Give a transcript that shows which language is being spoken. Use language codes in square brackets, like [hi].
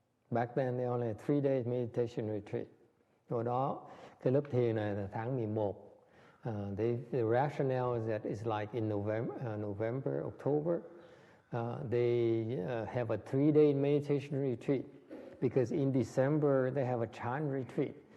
[en] Back then they only had 3 days meditation retreat. [vi] Hồi đó cái lớp thiền này là tháng 11. [en] The rationale is that it's like in November, October, they have a 3-day meditation retreat, because in December they have a chant retreat.